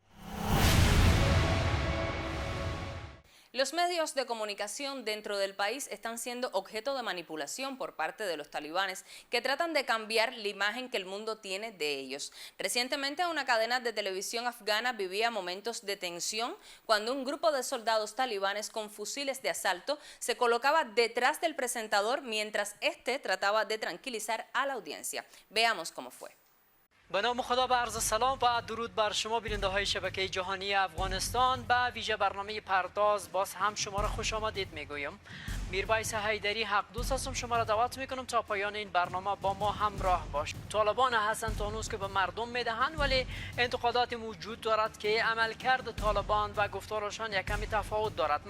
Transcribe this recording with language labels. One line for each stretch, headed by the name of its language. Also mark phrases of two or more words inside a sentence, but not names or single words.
Spanish: Los medios de comunicación dentro del país están siendo objeto de manipulación por parte de los talibanes, que tratan de cambiar la imagen que el mundo tiene de ellos. Recientemente una cadena de televisión afgana vivía momentos de tensión cuando un grupo de soldados talibanes con fusiles de asalto se colocaba detrás del presentador mientras este trataba de tranquilizar a la audiencia. Veamos cómo fue.
Persian: به نام خدا با عرض سلام و درود بر شما بیننده های شبکه جهانی افغانستان. به ویژه برنامه پرداز باز هم شما را خوش آمدید میگویم. میربایس حیدری حق دوست هستم، شما را دعوت میکنم تا پایان این برنامه با ما همراه باش. طالبان هستند تا هنوز که به مردم میدهند، ولی انتقادات موجود دارد که عملکرد طالبان و گفتارشان یک کمی تفاوت دارد.